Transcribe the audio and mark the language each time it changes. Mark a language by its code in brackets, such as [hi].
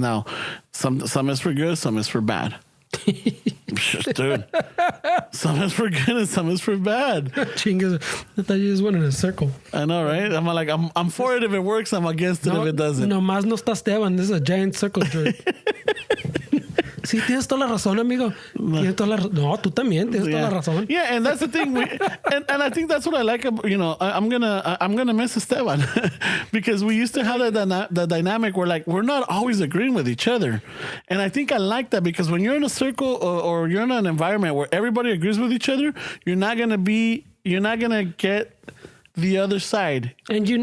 [en] Now, some is for good, some is for bad. Dude, some is for good and some is for bad. Chingas, I thought you just went in a circle. I know, right? I'm like, I'm for it if it works. I'm against it if it doesn't. [es] No más no está Esteban. [en] This is a giant circle jerk. [es] Sí, tienes toda la razón, amigo. Tienes toda la no, tú también tienes toda la razón. [en] Yeah, and that's the thing. And I think that's what I like. You know, I'm gonna miss Esteban because we used to have the dynamic where like we're not always agreeing with each other, and I think I like that because when you're in a circle or you're in an environment where everybody agrees with each other, you're not gonna get the other side, and